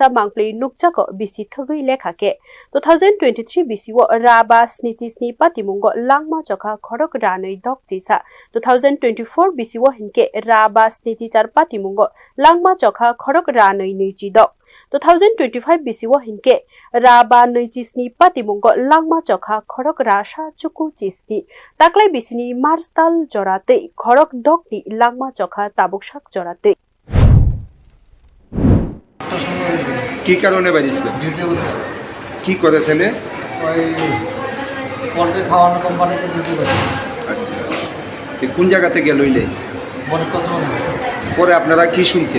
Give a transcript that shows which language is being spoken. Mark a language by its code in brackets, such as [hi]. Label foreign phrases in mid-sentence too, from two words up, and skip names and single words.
[trp] mangpli nukjako bisi thogei lekhake 2023 bisi wo raba snichisni pati mungo langma chokha khorok ranei dok chisa 2024 bisi wo hinke raba snichichar pati mungo langma chokha khorok ranei nei chidok 2025 BCO hinke raba neujisni patimungo langma chokha khorok rasha chuku chisni taklai bisini marstal jorate khorok dokni langma chokha tabuksak jorate [bn] কি কারণে বাজিছিল ডিউটি কি করেছেন ওই পোল্ট্রি খাওয়ানো কোম্পানিতে ডিউটি করে আচ্ছা তো কোন জায়গা থেকে লইলে মনে কথা পরে আপনারা কি শুনছেন